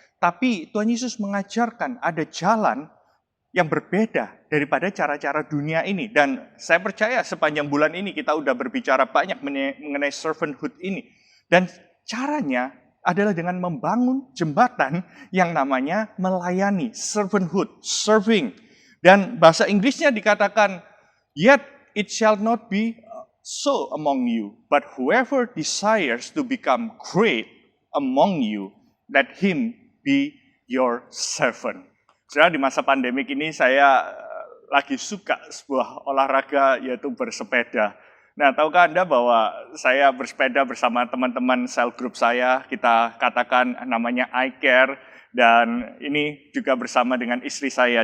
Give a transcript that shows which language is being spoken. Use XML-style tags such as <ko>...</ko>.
<id>Tapi Tuhan Yesus mengajarkan ada jalan yang berbeda daripada cara-cara dunia ini. Dan saya percaya sepanjang bulan ini kita udah berbicara banyak mengenai servanthood ini. Dan caranya adalah dengan membangun jembatan yang namanya melayani, servanthood, serving. Dan bahasa Inggrisnya dikatakan,</id> <en>yet it shall not be so among you, but whoever desires to become great among you, let him be your servant.</en> <id>Saudara, di masa pandemik ini saya lagi suka sebuah olahraga, yaitu bersepeda. Nah, tahukah Anda bahwa saya bersepeda bersama teman-teman sel group saya, kita katakan namanya iCare, dan ini juga bersama dengan istri saya.</id>